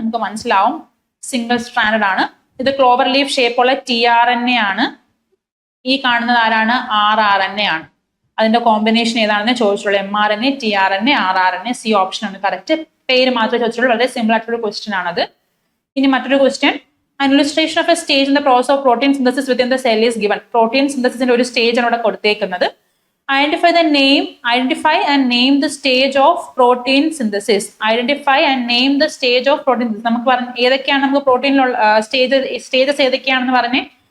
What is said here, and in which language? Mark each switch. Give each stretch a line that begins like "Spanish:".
Malayalam: നമുക്ക് മനസ്സിലാവും, single stranded ആണ്. ഇത് ക്ലോവർ ലീഫ് ഷേപ്പുള്ള tRNA ആണ്. ഈ കാണുന്നത് ആരാണ്? rRNA ആണ്. അതിന്റെ കോമ്പിനേഷൻ ഏതാണെന്ന് ചോദിച്ചിട്ടുള്ളൂ. mRNA, tRNA, rRNA. C option ആണ് കറക്റ്റ്. പേര് മാത്രമേ ചോദിച്ചിട്ടുള്ളൂ. വളരെ സിമ്പിൾ ആയിട്ടുള്ള ക്വസ്റ്റ്യൻ ആണത്. ഇനി മറ്റൊരു question,
English: an illustration of a stage in the process of protein synthesis within the cell is given.
Malayalam: Protein സിന്തസിസിന്റെ ഒരു സ്റ്റേജ് ആണ് ഇവിടെ കൊടുത്തേക്കുന്നത്.
English: Identify and name the stage of protein synthesis. Identify and name the stage of protein synthesis.
Malayalam: നമുക്ക് പറഞ്ഞ ഏതൊക്കെയാണ് നമുക്ക് പ്രോട്ടീനിലുള്ള stages ഏതൊക്കെയാണെന്ന് പറഞ്ഞേ.